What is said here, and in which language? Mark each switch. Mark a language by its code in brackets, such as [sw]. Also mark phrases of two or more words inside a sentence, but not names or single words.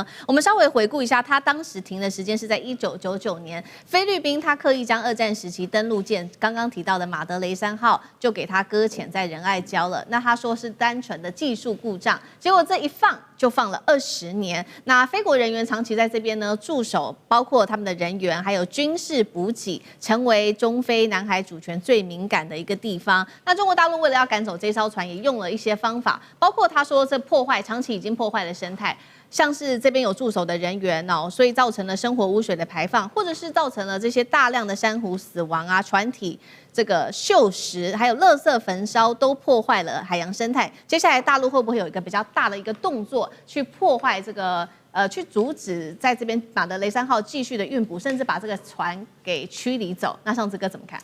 [zh] 我們稍微回顧一下，它當時停的時間是在1999年，菲律賓它刻意將2戰時期登陸艦剛剛提到的馬德雷山號就給它擱淺在仁愛礁了。那他說是單純的技術故障，結果這一放就放了20年。那菲國人員長期在這邊呢駐守，包括他們的人員還有軍事補給，成為中菲南海主權最敏感的一個地方。那中國大陸大陸為了要趕走這艘船，也用了一些方法，包括他說這長期已經破壞了生態。像是這邊有駐守的人員哦，所以造成了生活污水的排放，或者是造成了這些大量的珊瑚死亡啊、船體這個鏽蝕，還有垃圾焚燒，都破壞了海洋生態。接下來大陸會不會有一個比較大的一個動作，去破壞這個去阻止在這邊馬德雷3號繼續的運補，甚至把這個船給驅離走？那尚志哥怎麼看？